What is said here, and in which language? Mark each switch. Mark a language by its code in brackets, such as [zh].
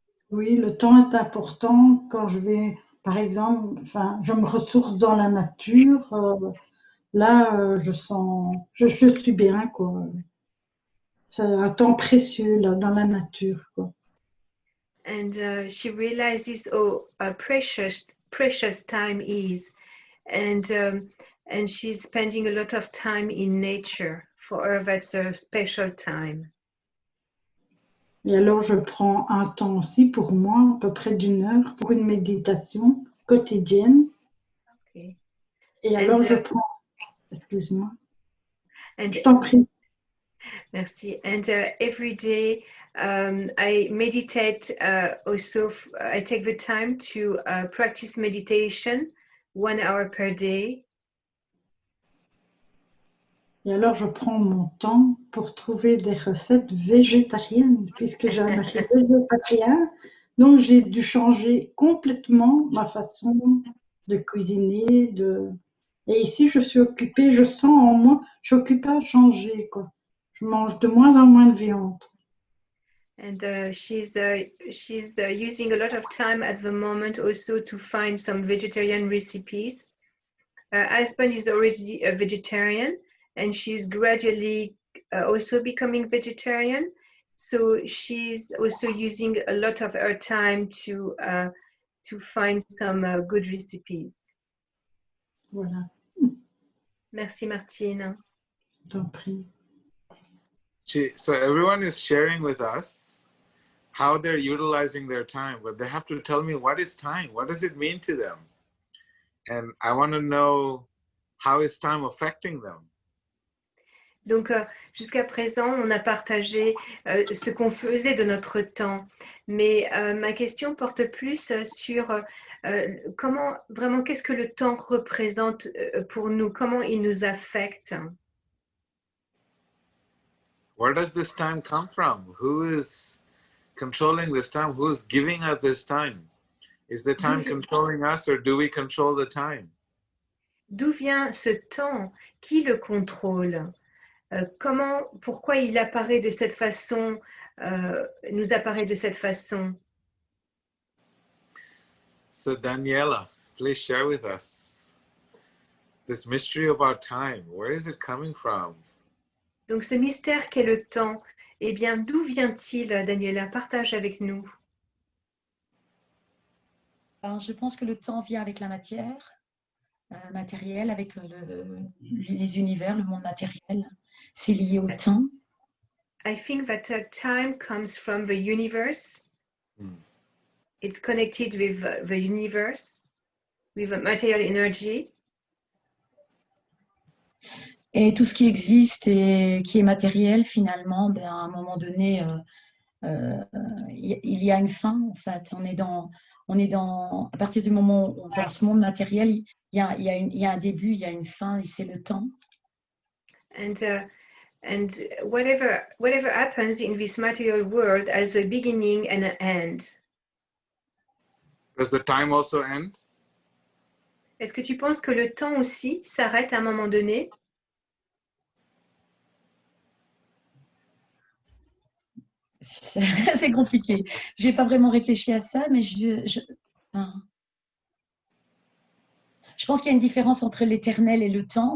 [fr] Oui, le temps est important quand je vais, par exemple, enfin, je me ressource dans la nature. Là, je suis bien, quoi. C'est un temps précieux, là, dans la nature, quoi. [en] And she realizes how precious time is, and she's spending a lot of time in nature. For her, that's a special time. [fr] Et alors, je prends un temps aussi pour moi, à peu près d'1 heure, pour une méditation quotidienne. [en] Okay. [fr] Et alors, je prends... Excuse-moi. Je t'en prie. Merci. [en] And every day, I meditate also. I take the time to practice meditation 1 hour per day. [fr] Et alors, je prends mon temps pour trouver des recettes végétariennes, puisque j'ai un mari végétarien. Donc, j'ai dû changer complètement ma façon de cuisiner. Et ici, je suis occupée, je sens en moi, je suis occupée à changer, quoi. Je mange de moins en moins de viande. [en] And she's using a lot of time at the moment also to find some vegetarian recipes. Her husband is already a vegetarian, and she's gradually also becoming vegetarian. So she's also using a lot of her time to find some good recipes. [fr] Voilà. Merci Martine. T'en prie. [en] So everyone is sharing with us how they're utilizing their time, but they have to tell me what is time. What does it mean to them? And I want to know, how is time affecting them? [fr] Donc, jusqu'à présent, on a partagé ce qu'on faisait de notre temps. Mais ma question porte plus sur comment, vraiment, qu'est-ce que le temps représente pour nous? Comment il nous affecte? [en] Where does this time come from? Who is controlling this time? Who is giving us this time? Is the time controlling us, or do we control the time? [fr] D'où vient ce temps? Qui le contrôle? Pourquoi il apparaît de cette façon, nous apparaît de cette façon? [en] So Daniela, please share with us this mystery about time. Where is it coming from? [fr] Donc ce mystère qu'est le temps, eh bien d'où vient-il, Daniela? Partage avec nous. Alors, je pense que le temps vient avec la matière matérielle, avec les univers, le monde matériel. C'est lié au temps. [en] I think that time comes from the universe. It's connected with the universe, with the material energy. [fr] Et tout ce qui existe et qui est matériel, finalement, ben, à un moment donné, il y a une fin, en fait. À partir du moment où dans ce monde matériel, il y a un début, il y a une fin, et c'est le temps. [en] And whatever happens in this material world has a beginning and an end. Does the time also end? [fr] Est-ce que tu penses que le temps aussi s'arrête à un moment donné? C'est compliqué. Je n'ai pas vraiment réfléchi à ça, mais je pense qu'il y a une différence entre l'éternel et le temps.